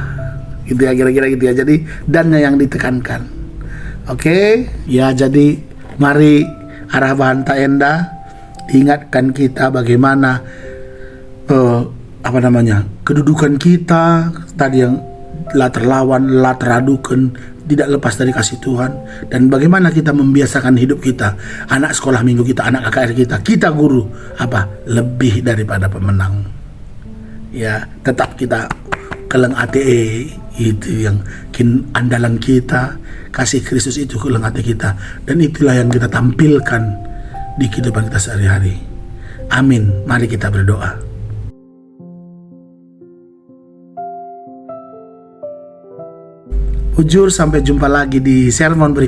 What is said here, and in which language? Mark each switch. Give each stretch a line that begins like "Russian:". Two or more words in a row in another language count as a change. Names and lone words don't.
Indonesian: Gitu ya, kira-kira gitu ya. Jadi dannya yang ditekankan. Oke, ya jadi mari arah Banta Enda ingatkan kita bagaimana kedudukan kita tadi yang la terlawan, la teradukan, tidak lepas dari kasih Tuhan, dan bagaimana kita membiasakan hidup kita, anak sekolah minggu kita, anak KKR kita guru lebih daripada pemenang. Ya, tetap kita
Batak Karo: keleng ATE
Indonesian: itu yang andalan kita, kasih Kristus itu keleng hati kita, dan itulah yang kita tampilkan di kehidupan kita sehari-hari. Amin. Mari kita berdoa. Ujur, sampai jumpa lagi di sermon berikutnya.